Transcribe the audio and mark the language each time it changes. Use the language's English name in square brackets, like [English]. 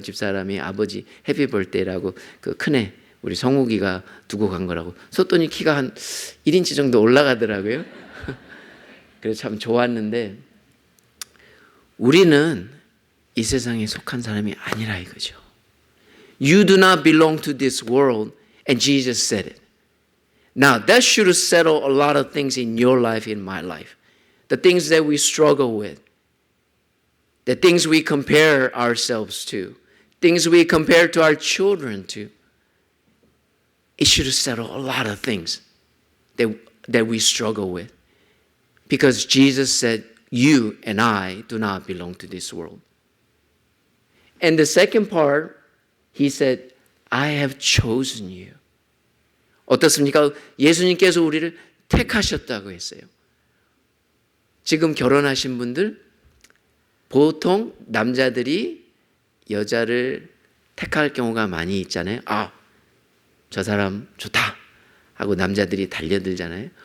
[Korean] 집사람이 아버지 해피 벌데이라고 그 큰애 우리 성욱이가 두고 간 거라고. 섰더니 키가 한 1인치 정도 올라가더라고요. 그래서 참 좋았는데 우리는 이 세상에 속한 사람이 아니라 이거죠. [English] You do not belong to this world and Jesus said it. Now that should settle a lot of things in your life, in my life. The things that we struggle with. The things we compare ourselves to, things we compare to our children to, it should settle a lot of things that we struggle with. Because Jesus said, you and I do not belong to this world. And the second part, he said, I have chosen you. [Korean] 어떻습니까? 예수님께서 우리를 택하셨다고 했어요. 지금 결혼하신 분들, 보통 남자들이 여자를 택할 경우가 많이 있잖아요. 아, 저 사람 좋다 하고 남자들이 달려들잖아요.